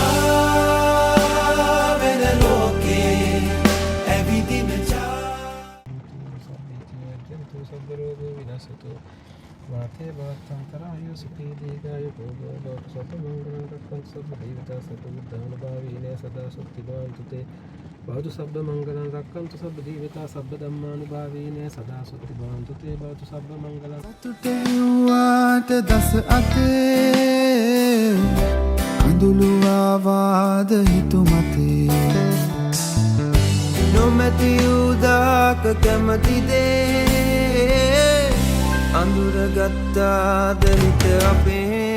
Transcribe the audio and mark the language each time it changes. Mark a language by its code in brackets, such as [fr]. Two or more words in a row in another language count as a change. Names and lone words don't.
[si] පාවෙන ලෝකේ ඇවිදින [pi] वाते भवत्तंतरायो सुखी दीर्घायु भोगो लोकसत्मंगलं रक्षन्तु सद्देवता सद्बुद्धानुभावेन सदा सुखिभवन्तु ते भवतु सब्बमङ्गलं रक्षन्तु सद्देवता सब्बधम्मानुभावेन सदा सुखिभवन्तु ते भवतु सब्बमङ्गलं [si] තුටෙව්වාට දස අතේ අඳුළු ආවාද හිතුමතේ නොමැති උදාක කැමතිදේ අඳුරගත්තාද හිත අපේ